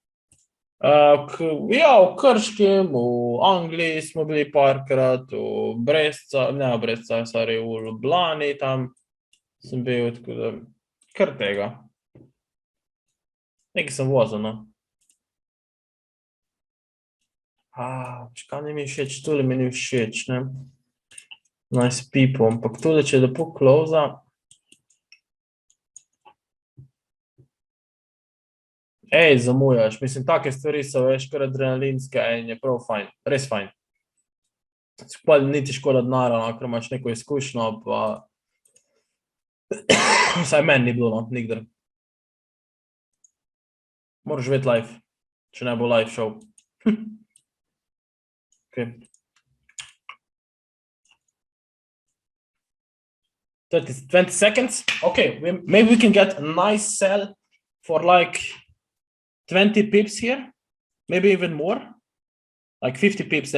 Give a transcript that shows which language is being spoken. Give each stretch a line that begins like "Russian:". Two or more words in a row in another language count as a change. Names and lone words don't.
Slovenian: Ja, v Krškem, v Angliji smo bili parkrat, v Brestca, ne v Brestca, sorry, v Ljubljani tam sem bil, tako da kar tega. Nekaj sem vozil, no. Kaj ne mi všeč, tole mi ni všeč, ne.
English: Nice people,
Slovenian: ampak tole, če je lepo close-a. Ej, zamujaš, mislim, take stvari so veš kar adrenalinske in je prav fajn, res fajn. Pa niti škoda denarja, ker imaš neko izkušnjo, pa vsaj meni ni bilo, no, nikdar. Moraš živeti life, če ne bo
English: live show. Okay. 20 seconds? Okay, maybe we can get a nice sell for like 20 pips here, maybe even more, like 50 pips.